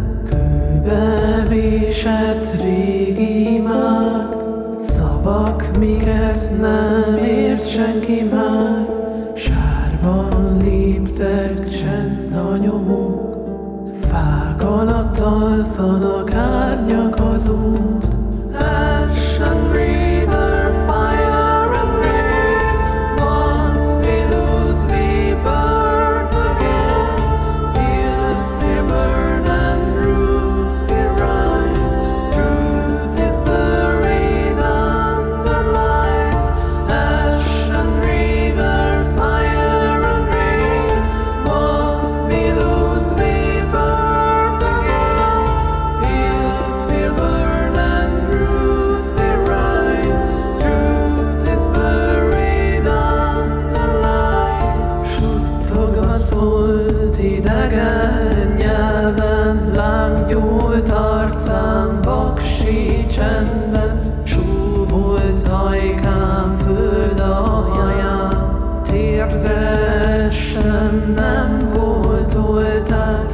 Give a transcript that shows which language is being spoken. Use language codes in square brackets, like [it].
[hu] Kőbe vésett régi imák, szavak, miket nem ért senki már. Sárban léptek, csend a nyomok, fák alatt alszanak, árnyak az út. [en] Ash and river, fire and rain, what we lose we burn again. Fields will burn and roots will rise, truth is buried under lies. Ash and river, fire and rain, what we lose we burn again. Fields will burn and roots will rise, truth is buried under lies. [hu] Suttogva szólt idegen nyelven, lángnyúlt arcám vaksi csendben. Súvolt ajkám föld alján, térdre sem nem volt oltár.